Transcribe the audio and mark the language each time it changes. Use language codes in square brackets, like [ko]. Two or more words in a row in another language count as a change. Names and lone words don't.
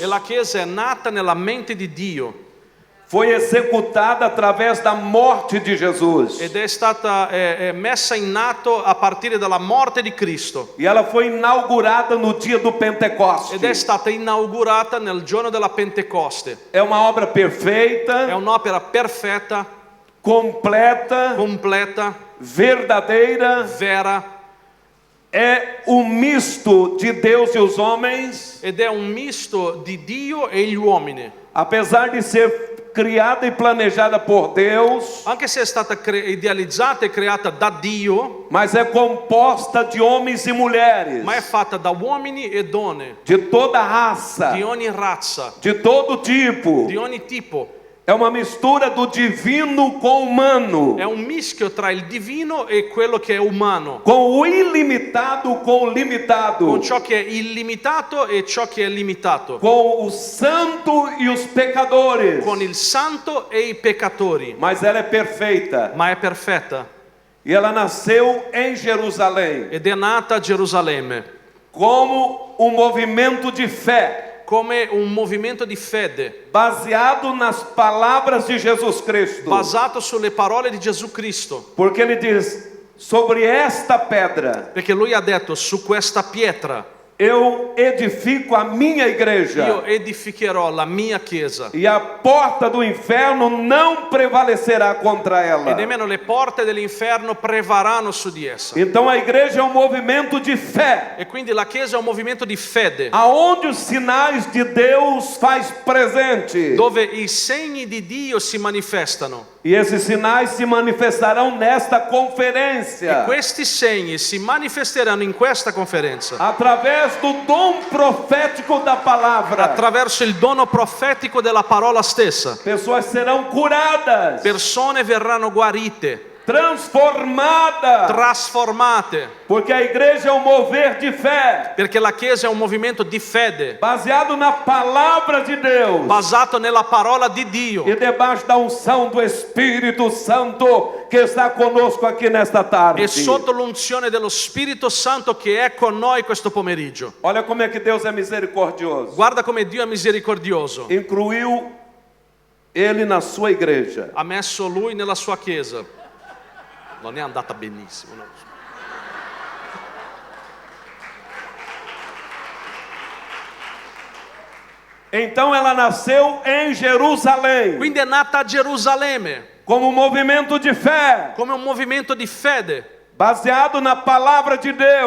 [it] E la Chiesa è nata nella mente di Dio [pt] Foi executada através da morte de Jesus. [it] ed è stata messa in atto a partire dalla morte di Cristo [pt] E ela foi inaugurada no dia do Pentecoste. [it] ed è stata inaugurata nel giorno della Pentecoste. [pt] É uma obra [it] È [pt] perfeita, [it] un'opera perfetta, [pt] completa, [it] completa, [pt] verdadeira. [it] vera, [pt] É misto de Deus e os homens, [it] ed è un misto di Dio e gli uomini. [pt] apesar de ser criada e planejada por Deus, [it] Anche se è stata idealizzata e creata da Dio, [pt] mas é composta de homens e mulheres, [it] ma è fatta da uomini e donne, [pt] de toda raça, [it] di ogni razza, [pt] de todo tipo. [it] di ogni tipo. [pt] É uma mistura do divino com o humano, [it] È un mischio tra il divino e quello che è umano, [pt] com o ilimitado com o limitado, [it] con ciò che è illimitato e ciò che è limitato, [pt] com o santo e os pecadores. [it] con il santo e i peccatori, [pt] Mas ela é perfeita. [it] ma è perfetta [pt] E ela nasceu em Jerusalém [it] ed è nata a Gerusalemme [pt] como um movimento de fé, [it] come un movimento di fede [pt] baseado nas palavras de Jesus Cristo. [it] basato sulle parole di Gesù Cristo, [pt] Porque ele diz: sobre esta pedra [it] perché lui ha detto: su questa pietra [pt] eu edifico a minha [it] io [pt] igreja, [it] edificherò la mia chiesa [pt] e a porta do inferno não prevalecerà contra [it] e [pt] ela. [it] nemmeno le porte dell'inferno prevarranno su di essa. [pt] Então a igreja é um movimento de fé, [it] E quindi la chiesa è un movimento di fede [pt] aonde os sinais de Deus faz presente. [it] dove i segni di Dio si manifestano. [pt] E esses sinais se manifestarão nesta conferência, [it] Questi segni si manifesteranno in questa conferenza [pt] através do dom profético da palavra. [it] attraverso il dono profetico della parola stessa. [pt] Pessoas serão curadas, [it] Persone verranno guarite, [pt] transformadas, [it] trasformate, [pt] porque a igreja é um mover de fé, [it] perché la chiesa è un movimento di fede [pt] baseado na palavra de Deus [it] basato nella parola di Dio [pt] e debaixo da unção do Espírito Santo que está conosco aqui nesta tarde. [it] e sotto l'unzione dello Spirito Santo che è con noi questo pomeriggio. [pt] Olha como é que Deus é misericordioso. [it] Guarda come Dio è misericordioso. [pt] Incluiu ele na sua igreja. [it] ha messo lui nella sua chiesa. Non è andata benissimo, no? [pt] Então ela nasceu em Jerusalém, [it] Quindi è nata a Gerusalemme [pt] como um movimento de fé, [it] come un movimento di fede [pt] baseado na palavra de Deus,